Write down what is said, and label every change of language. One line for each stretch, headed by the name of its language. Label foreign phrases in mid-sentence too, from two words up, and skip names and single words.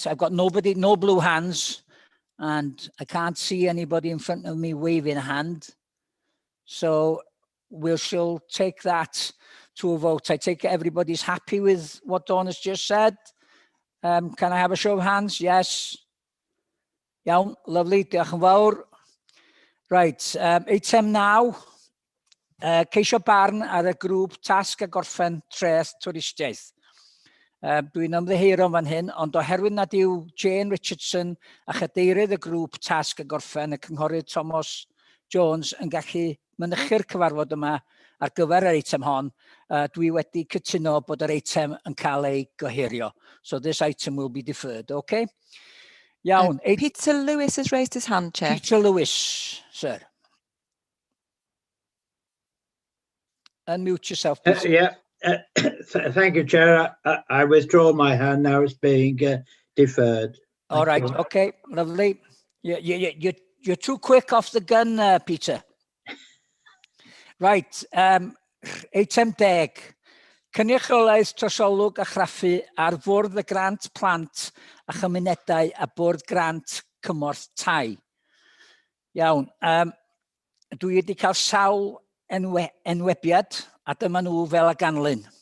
English: I've got nobody, no blue hands, and I can't see anybody in front of me waving a hand. So we shall take that to a vote. I take it everybody's happy with what Dawn has just said. Can I have a show of hands? Yes.
Welsh: Iawn, lovely, diolch yn fawr. Right, eitem 9. Ceisio barn ar y grŵp tasg a gorffen treth twristiaeth. Dwi'n ymddiheurio fan hyn, ond oherwydd nad yw Jane Richardson a chadeirydd y grŵp tasg a gorffen y cynghorydd Thomas Jones yn gallu mynychu'r cyfarfod yma ar gyfer yr eitem hon, dwi wedi cytuno bod yr eitem yn cael ei gohirio.
English: So this item will be deferred, okay?
Welsh: Iawn.
English: Peter Lewis has raised his hand, Chair. Peter Lewis, sir. Unmute yourself, Peter. Yeah, thank you, Chair. I withdraw my hand now. It's being deferred. All right, okay, lovely. You're too quick off the gun, Peter. Right,
Welsh: eitem 10. Cynrychiolaeth Trosolwg a Craffu ar fwrdd y grant plant a chymunedau a bwrdd grant cymorth tai. Iawn, dwi wedi cael sawl enwebiad a dyma nhw fel a ganlyn.